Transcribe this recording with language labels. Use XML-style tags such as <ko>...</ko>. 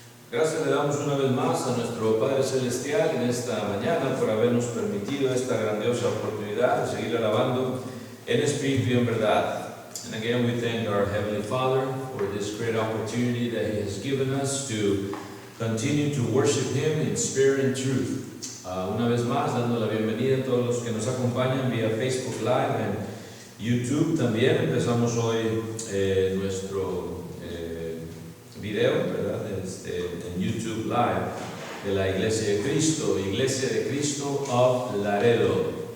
<es>Gracias le damos una vez más a nuestro Padre Celestial en esta mañana por habernos permitido esta grandiosa oportunidad de seguir alabando en espíritu y en verdad.</es> <en>And again we thank our Heavenly Father for this great opportunity that He has given us to continue to worship Him in spirit and truth.</en> <es>Una vez más dando la bienvenida a todos los que nos acompañan vía Facebook Live en YouTube también. Empezamos hoy nuestro video, ¿verdad? En YouTube Live de la Iglesia de Cristo of Laredo.</es>